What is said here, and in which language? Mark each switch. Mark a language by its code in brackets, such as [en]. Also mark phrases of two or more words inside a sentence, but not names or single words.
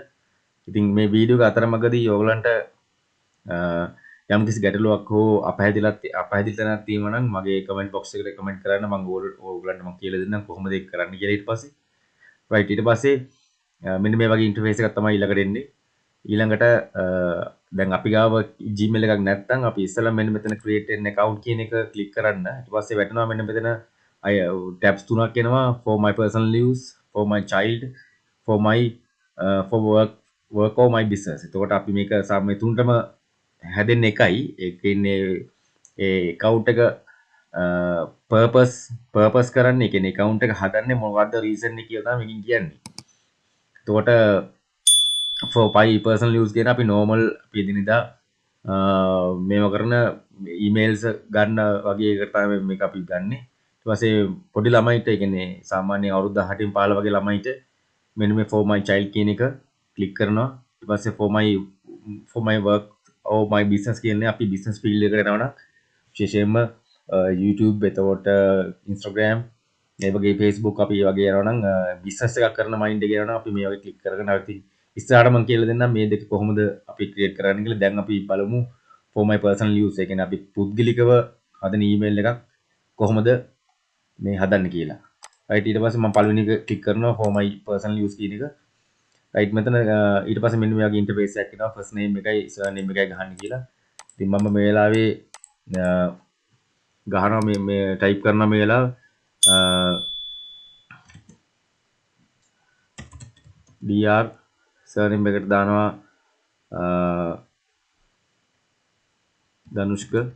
[si] ඉතින් මේ වීඩියෝ එක අතරමඟදී ඔයගලන්ට යම්කිසි ගැටලුවක් හෝ අපහැදිලි තැනක් තියෙනවා නම් මගේ කමෙන්ට් බොක්ස් එකට කමෙන්ට් කරන්න මම ඔයගලන්ට මම කියලා දෙන්නම් කොහොමද ඒක කරන්න කියලා ඊට පස්සේ. රයිට් ඊට පස්සේ මෙන්න මේ වගේ ඉන්ටර්ෆේස් එකක් තමයි ඊළඟට එන්නේ. ඊළඟට දැන් අපි ගාව Gmail එකක් නැත්නම් අපි ඉස්සෙල්ලා මෙන්න මෙතන [en] create an account [si] කියන එක click කරන්න. ඊට පස්සේ වැටෙනවා මෙන්න මෙතන tabs තුනක් එනවා [en] for my personal use, for my child, for work or my business. [si] එතකොට අපි මේක මේ තුනටම හැදෙන්නේ එකයි. ඒ කියන්නේ ඒ account එක purpose කරන්නේ. ඒ කියන්නේ account එක හදන්නේ මොකද්ද reason එක කියලා තමයි මේකෙන් කියන්නේ. එතකොට [en] for my personal use [si] කියන අපි normal අපි එදිනෙදා මේව කරන emails ගන්න වගේ එකට තමයි මේක අපි ගන්නෙ. ඊට පස්සේ පොඩි ළමයිට ඒ කියන්නේ සාමාන්‍ය අවුරුදු 18 15 වගේ ළමයිට මෙන්න මේ [en] for my child [si] කියන එක ක්ලික් කරනවා. ඊට පස්සේ [en] for my work or my business [si] කියන්නේ අපි [en] business field [si] එකට යනවා නම් විශේෂයෙන්ම YouTube එතකොට Instagram ඒ වගේ Facebook අපි වගේ යනවා නම් business එකක් කරන mind එක යනවා නම් අපි මේ වගේ ක්ලික් කරගෙන අපි ඉස්සරහට මම කියලා දෙන්නම් මේ දෙක කොහොමද අපි ක්‍රියේට් කරන්න කියලා. දැන් අපි බලමු [en] for my personal use. [si] ඒ කියන්නේ අපි පුද්ගලිකව හදන email එකක් කොහොමද මේ හදන්නේ කියලා. right ඊට පස්සේ මම පළවෙනි එක ක්ලික් කරනවා [en] for my personal use [si] කියන එක. right මෙතන ඊට පස්සේ මෙන්න මේ වගේ ඉන්ටර්ෆේස් එකක් එනවා. [en] first name [si] එකයි surname එකයි ගහන්න කියලා. ඉතින් මම මේ වෙලාවේ ගහනවා මේ ටයිප් කරනවා මේ වෙලාව dr surname එකට දානවා ධනුෂ්ක.